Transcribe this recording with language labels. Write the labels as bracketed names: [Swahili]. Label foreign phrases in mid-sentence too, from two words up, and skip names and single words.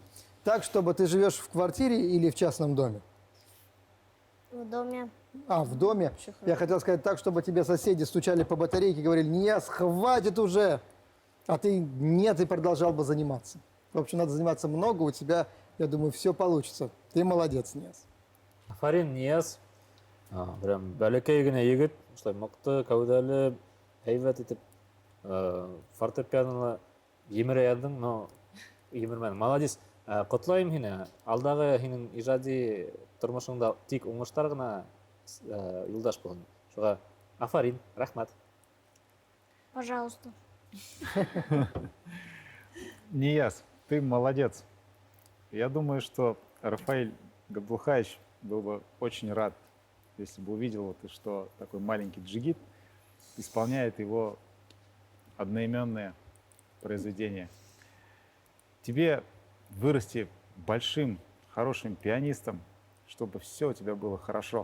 [Russian] Так, чтобы ты живешь в квартире или в частном доме? В доме. А, в доме. Я хотел сказать так, чтобы тебе соседи стучали по батарейке и говорили: «Нияз, хватит уже!» А ты нет, и продолжал бы заниматься. В общем, надо заниматься много, у тебя, я думаю, все получится. Ты молодец, Нияз. [Bashkir] Афарин Нияз. Прям бәлекей генә егет, осылай мықты, кәүдәле, һәйбәт итеп фортепианоны емерәйәдең, но емермәдең. Молодец. Котлайым һине. Алдағы һинең ижади тормышыңда тик уңыштар гына юлдаш булсын. Шуңа афарин, рәхмәт. [Russian] Пожалуйста. Нияз, ты молодец. Я думаю, что Рафаэль Габдулхаевич был бы очень рад, если бы увидел, вот, и что такой маленький джигит исполняет его одноименное произведение. Тебе вырасти большим, хорошим пианистом, чтобы все у тебя было хорошо.